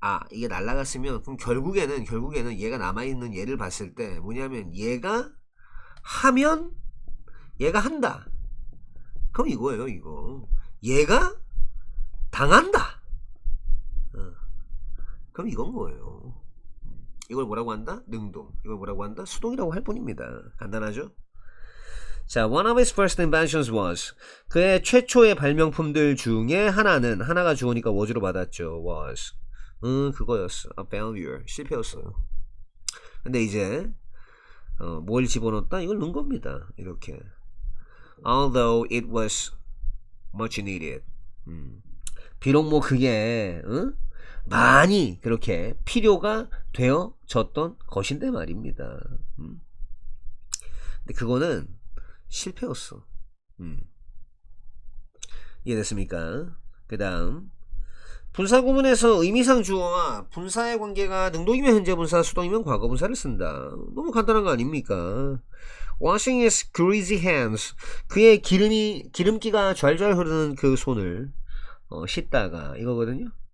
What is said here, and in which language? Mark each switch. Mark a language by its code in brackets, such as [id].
[ko] 이게 날라갔으면 그럼 결국에는 얘가 남아있는 얘를 봤을 때 뭐냐면 얘가 하면 얘가 한다. 그럼 이거예요. 이거 얘가 당한다. 그럼 이건 뭐예요? 이걸 뭐라고 한다? 능동. 이걸 뭐라고 한다? 수동이라고 할 뿐입니다. 간단하죠? [en] 자, one of his first inventions was. [ko] 그의 최초의 발명품들 중에 하나가 주어니까 was로 받았죠. [en] was. [ko] 그거였어. [en] a failure. [ko] 실패였어요. 근데 이제 뭘 집어넣었다? 이걸 넣은 겁니다. 이렇게. [en] Although it was much needed. [ko] 비록 뭐 그게 많이 그렇게 필요가 되어졌던 것인데 말입니다. 근데 그거는 실패였어. 이해됐습니까? 그 다음 분사 구문에서 의미상 주어와 분사의 관계가 능동이면 현재 분사, 수동이면 과거 분사를 쓴다. 너무 간단한 거 아닙니까? [en] Washing his greasy hands. [ko] 그의 기름기가 잘잘 흐르는 그 손을 씻다가 이거거든요.